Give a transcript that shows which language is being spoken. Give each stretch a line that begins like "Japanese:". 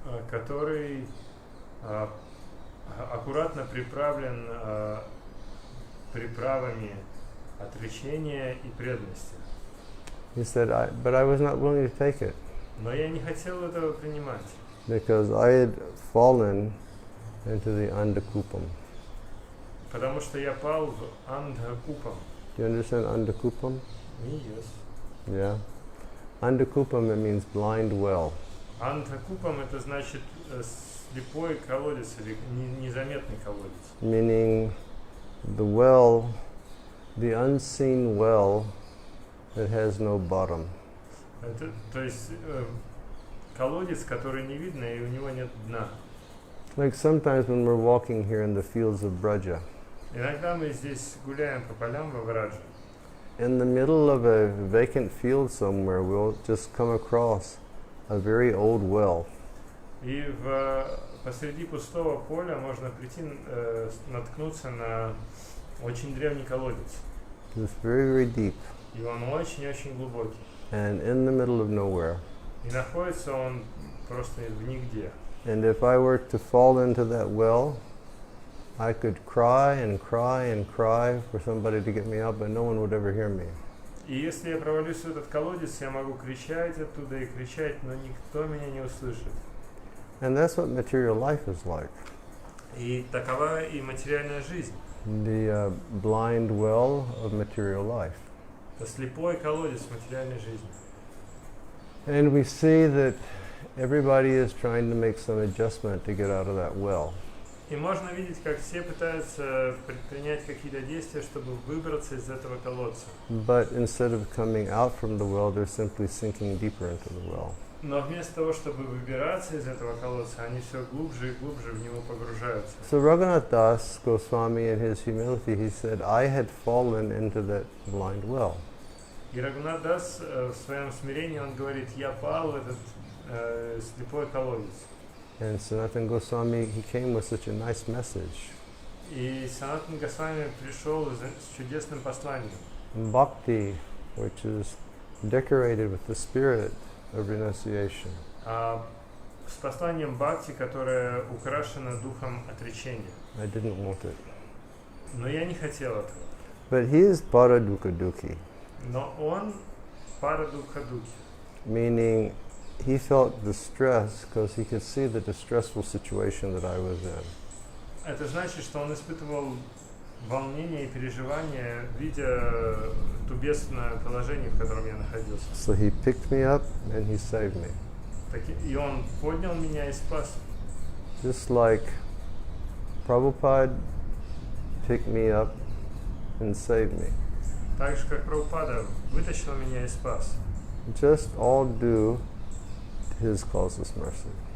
Russian: Который аккуратно приправлен приправами отречения и преданности.
English: He said, but I was not willing to take it.
Russian: Но я не хотел этого принимать.
English: Because I had fallen into the Andakupam.
Russian: Потому что я пал в Андхакупам.
English: Do you understand Andakupam? Yes. Yeah. Andakupam, it means blind well.
Russian: Андхакупам это значит слепой колодец или незаметный колодец.
English: Meaning the well, the unseen well that has no bottom.
Russian: Это, то есть колодец, который не видно и у него нет дна.
English: Like sometimes when we're walking here in the fields of Braja.
Russian: Иногда мы здесь гуляем по полям во Врадже.
English: In the middle of a vacant field somewhere, we'll just come across a very old well.
Russian: И посреди пустого поля можно прийти, наткнуться на очень древний колодец.
English: It's very, very deep.
Russian: И он очень-очень глубокий.
English: And in the middle of nowhere.
Russian: И находится он просто в нигде.
English: And if I were to fall into that well, I could cry and cry and cry for somebody to get me out, but no one would ever hear me.
Russian: И если я провалюсь в этот колодец, я могу кричать оттуда и кричать, но никто меня не услышит.
English: And that's what material life is like.
Russian: И такова и материальная жизнь.
English: The blind well of material life.
Russian: Это слепой колодец материальной жизни.
English: And we see that everybody is trying to make some adjustment to get out of that well.
Russian: И можно видеть, как все пытаются предпринять какие-то действия, чтобы выбраться из этого колодца.
English: But instead of coming out from the well, they're simply sinking deeper into the well.
Russian: Но вместо того, чтобы выбираться из этого колодца, они все глубже и глубже в него погружаются.
English: So Raghunath Das Goswami, in his humility, he said, I had fallen into that blind well.
Russian: И Рагунат Дас в своем смирении, он говорит, я пал в этот слепой колодец.
English: And Sanatana Goswami, he came with such a nice message.
Russian: И Санатан Госвами пришел с чудесным посланием.
English: Bhakti, which is decorated with the spirit of renunciation.
Russian: С посланием Бхакти, которое украшено духом отречения.
English: I didn't want it.
Russian: Но я не хотел этого.
English: But he is paradukha dukhi,
Russian: Но он парадукха духи.
English: meaning he felt distress because he could see the distressful situation that I was in.
Russian: Это значит, что он испытывал волнение и переживание, видя то бедственное положение, в котором я находился.
English: So he picked me up and he saved me.
Russian: И он поднял меня и спас.
English: Just like Prabhupada picked me up and saved me.
Russian: Так же, как Прабхупада вытащил меня и спас.
English: Just all due to his causeless mercy.